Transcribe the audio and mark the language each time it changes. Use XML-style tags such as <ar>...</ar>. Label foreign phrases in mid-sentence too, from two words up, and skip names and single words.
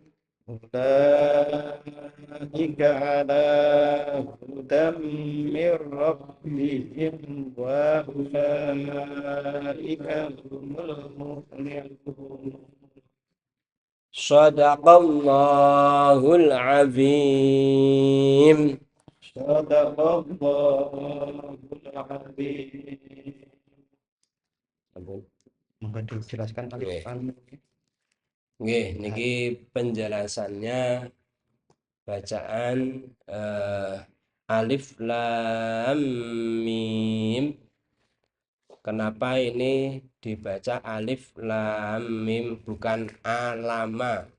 <ar>أولئك على هدى من ربهم وأولئك هم المفلحون صدق الله العظيم. صدق الله العظيم.</ar> <jv>Monggo dijelaskan Nggih. Alif</jv> <id>Nggih, niki penjelasannya bacaan alif lam mim. Kenapa ini dibaca alif lam mim bukan alama?</id>